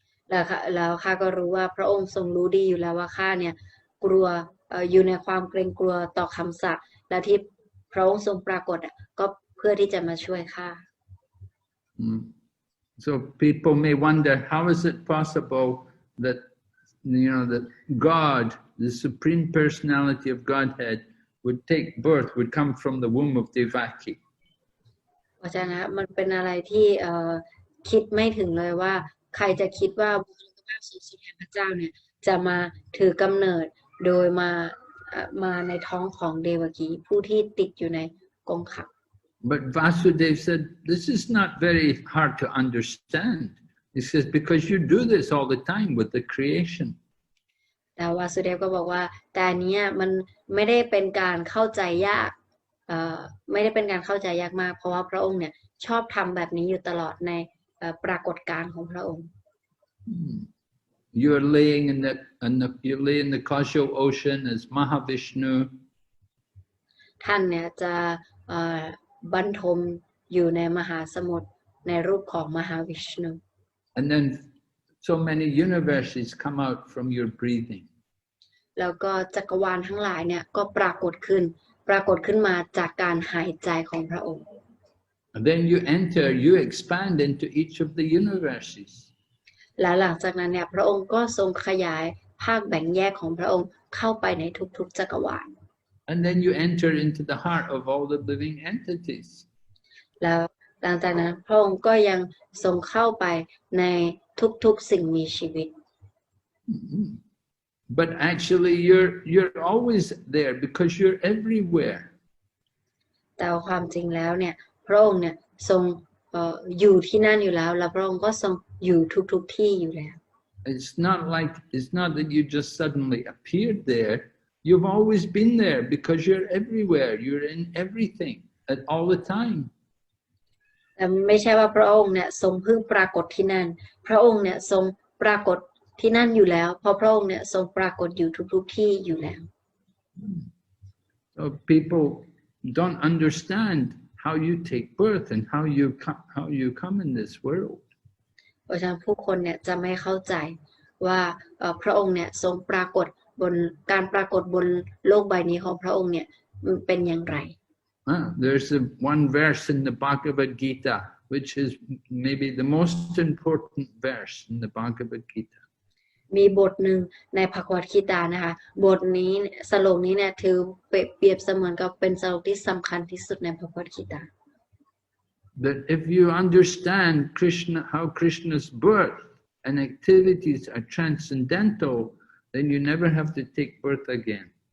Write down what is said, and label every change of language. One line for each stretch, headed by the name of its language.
Thai: แล้วข้าก็รู้ว่าพระองค์ทรงรู้ดีอยู่แล้วว่าข้าเนี่ยกลัวอยู่ในความเกรงกลัวต่อคำสาปและที่พระองค์ทรงปรากฏก็เพื่อที่จะมาช่วยข้า
English: So people may wonder, how is it possible that that God, the Supreme Personality of Godhead, would take birth, would come from the womb of Devaki?
Thai: เพราะฉะนั้นมันเป็นอะไรที่ คิดไม่ถึงเลยว่าใครจะคิดว่าบุคลิกภาพสูงสุดแห่งพระเจ้าเนี่ยจะมาถือกำเนิดโดยมาในท้องของเดวกีผู้ที่ติดอยู่ในกรงขัง
English: But Vasudev said, this is not very hard to understand. He says, because you do this all the time with the creation.
Thai: แต่วาสุเดฟก็บอกว่าแต่อันเนี้ยมันไม่ได้เป็นการเข้าใจยากไม่ได้เป็นการเข้าใจยากมากเพราะว่าพระองค์เนี่ยชอบทำแบบนี้อยู่ตลอดในปรากฏการณ์ของพระองค์
English: You're laying you lay in the causal ocean as Mahavishnu.
Thai: ท่านเนี่ยจะบรรทมอยู่ในมหาสมุทรในรูปของมหาวิชณุ
English: And then so many universes come out from your breathing.
Thai: แล้วก็จักรวาลทั้งหลายเนี่ยก็ปรากฏขึ้นมาจากการหายใจของพระองค์
English: And then you expand into each of the universes.
Thai: และหลังจากนั้นเนี่ยพระองค์ก็ทรงขยายภาคแบ่งแยกของพระองค์เข้าไปในทุกๆจักรวาล
English: And then you enter into the heart of all the living entities.
Thai: แล้วหลังจากนั้นพระองค์ก็ยังทรงเข้าไปในทุกๆสิ่งมีชีวิต
English: But actually you're always there because you're everywhere.
Thai: แต่ความจริงแล้วเนี่ยพระองค์เนี่ยทรงอยู่ที่นั่นอยู่แล้วและพระองค์ก็ทรงอยู่ทุกที่อยู่แล้ว
English: It's not that you just suddenly appeared there. You've always been there because you're everywhere. You're in everything at all the time.
Thai: แต่ไม่ใช่ว่าพระองค์เนี่ยทรงเพิ่งปรากฏที่นั่นพระองค์เนี่ยทรงปรากฏที่นั่นอยู่แล้วเพราะพระองค์เนี่ยทรงปรากฏอยู่ทุกที่อยู่แล้ว
English: So people don't understand how you take birth and how you come in this world.
Thai: เพราะฉะนั้นผู้คนเนี่ยจะไม่เข้าใจว่าพระองค์เนี่ยทรงปรากฏบนการปรากฏบนโลกใบนี้ของพระองค์เนี่ยเป็นอย่างไร
English: There's one verse in the Bhagavad Gita which is maybe the most important verse in the Bhagavad Gita.
Thai: มีบทหนึ่งในภควคีตานะคะบทนี้สโลกนี้เนี่ยถือเปรียบเสมือนกับเป็นสโลกที่สำคัญที่สุดในภควคีตา
English: That if you understand how Krishna's birth and activities are transcendental, then you never have to take birth again.